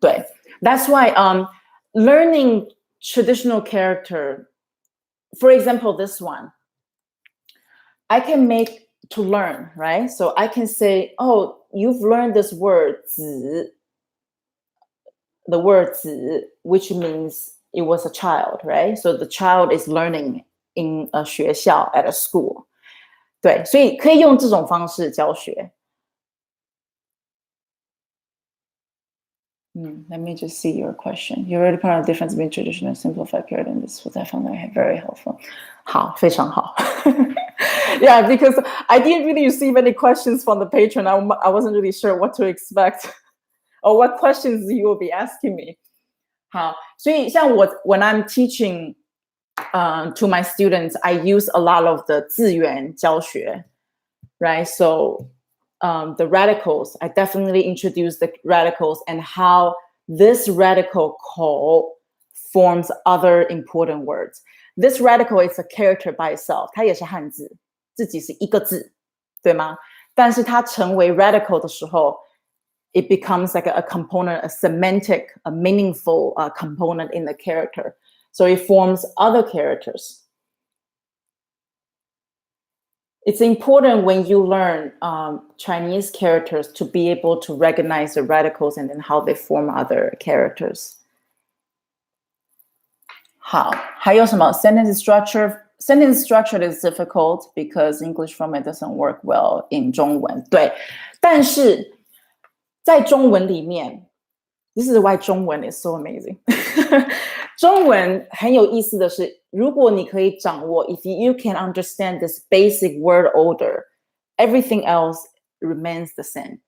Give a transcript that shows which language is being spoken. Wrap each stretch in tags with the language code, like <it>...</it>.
<en>对 That's why learning traditional character, for example, this one, I can make to learn, right? So I can say, oh, you've learned this word, 子, the word 子, which means it was a child, right? So the child is learning in a 学校 at a school.</en> <zh>对，所以可以用这种方式教学。</zh> <en>Let me just see your question. You already pointed out the difference between traditional and simplified character, and this was I found that very helpful.</en> <zh>好，非常好。</zh> <en>Yeah, because I didn't really receive any questions from the patron. I wasn't really sure what to expect or what questions you will be asking me. 好，所以像我 when I'm teaching to my students, I use a lot of the 字源教学, right? So the radicals, I definitely introduce the radicals and how this radical call forms other important words. This radical is a character by itself.</en> <zh>它也是汉字，自己是一个字，对吗？</zh> <en>但是它成为 radical 的时候 it becomes like a component, a semantic, a meaningful component in the character. So it forms other characters. It's important when you learn Chinese characters to be able to recognize the radicals and then how they form other characters.</en> <zh>好，还有什么 sentence structure?</zh> <en>Sentence structure is difficult because English format doesn't work well in 中文。对，但是在中文里面，this is why 中文 is so amazing 。中文很有意思的是，如果你可以掌握，if you can understand this basic word order, everything else remains the same.</en>